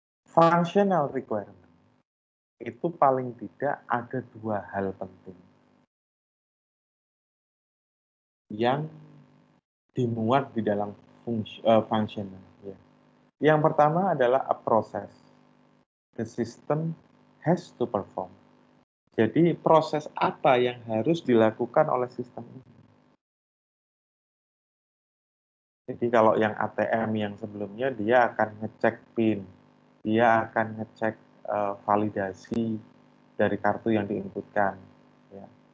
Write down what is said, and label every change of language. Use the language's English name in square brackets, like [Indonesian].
[Indonesian] Functional requirement itu paling tidak ada dua hal penting yang dimuat di dalam functional. Ya. Yang pertama adalah [English] a process. The system has to perform. [Indonesian] Jadi proses apa yang harus dilakukan oleh sistem ini? Jadi kalau yang ATM yang sebelumnya dia akan ngecek PIN, dia akan ngecek validasi dari kartu yang diinputkan. Ya.